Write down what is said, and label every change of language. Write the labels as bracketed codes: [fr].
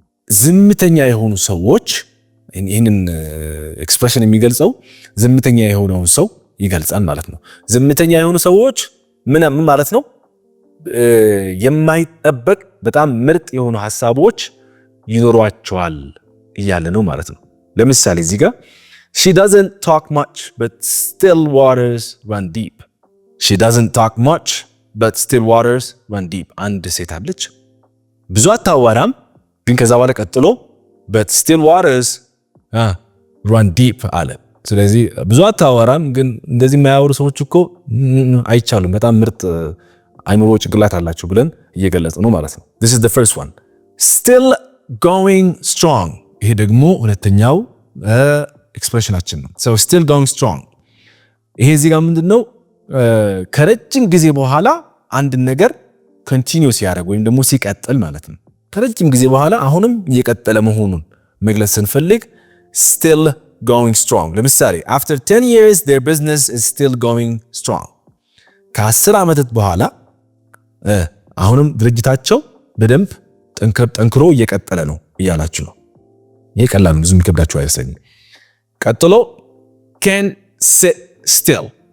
[am] ዝምተኛ የሆኑ ሰዎች ይህንን ኤክስፕሬሽን የሚገልጸው ዝምተኛ የሆነውን ሰው ይገልጻል ማለት ነው። ዝምተኛ የሆኑ ሰዎች ምን ማለት ነው? የማይጠበቅ በጣም ምርጥ የሆኑ ሐሳቦች ይኖሯቸዋል እያለ ነው ማለት ነው። ለምሳሌ እዚህ ጋር [en] she doesn't talk much but still waters run deep. she doesn't talk much but still waters run deep. [am] አንድ ሴት አለች ብዙ አታወራም ግን ከዛ በኋላ ቀጥሎ [en] but still waters run deep [am] አለ። ስለዚህ ብዙ አታወራም ግን እንደዚህ የማያወሩ ሰዎች እኮ አይቻሉም በጣም ምርጥ አይምሮ ጭንቅላት አላቸው ብለን እየገለጽ ነው ማለት ነው። [en] this is the first one. still going strong. [am] ይሄ ደግሞ ሁለተኛው ኤክስፕሬሽናችን ነው። [en] so still going strong [am] ይሄ እዚህ ጋር ምንድነው? ከረጅም ጊዜ በኋላ አንድ ነገር ኮንቲኒው ሲያደርግ ወይም ደግሞ ሲቀጥል ማለት ነው። ከረጅም ጊዜ በኋላ አሁንም እየቀጠለ መሆኑን መግለጽ ስንፈልግ [en] still going strong. [am] ለምሳሌ [en] after 10 years their business is still going strong. [am] ከ10 ዓመታት በኋላ አሁንም ድርጅታቸው በደንብ ጠንክሮ እየቀጠለ ነው እያላችሁ ነው። ይሄ ቀላል ነው፣ ብዙ የሚከብዳችሁ አይመስለኝም። ቀጥሎ [en] can sit still.